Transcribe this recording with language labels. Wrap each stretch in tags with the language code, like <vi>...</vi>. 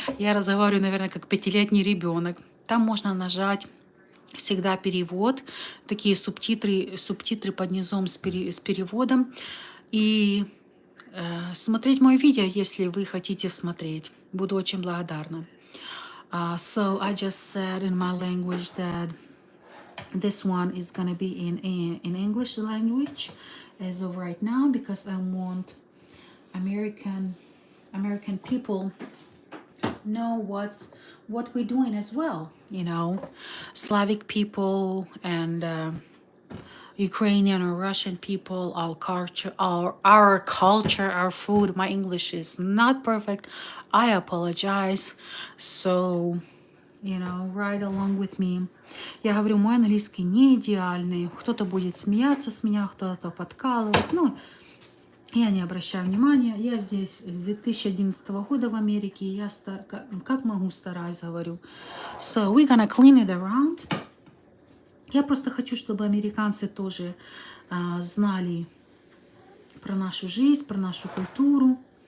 <ru>Я разговариваю, наверное, как 5-летний ребенок. Там можно нажать всегда перевод, такие субтитры под низом с переводом. И смотреть мое видео, если вы хотите смотреть. Буду очень благодарна.</ru> <en>So I just said in my language that this one is gonna be in English language as of right now, because I want American people know what we're doing as well. You know, Slavic people and Ukrainian or Russian people, our culture, our food. My English is not perfect. I apologize. So, right along with me.</en> <ru>Я говорю, мой английский не идеальный. Кто-то будет смеяться с меня, кто-то подкалывать. Я не обращаю внимания. Я здесь с 2011 года в Америке. Я как могу стараюсь, говорю.</ru> <en>So, we're gonna clean it around.</en> <ru>Я просто хочу, чтобы американцы тоже знали про нашу жизнь, про нашу культуру.</ru>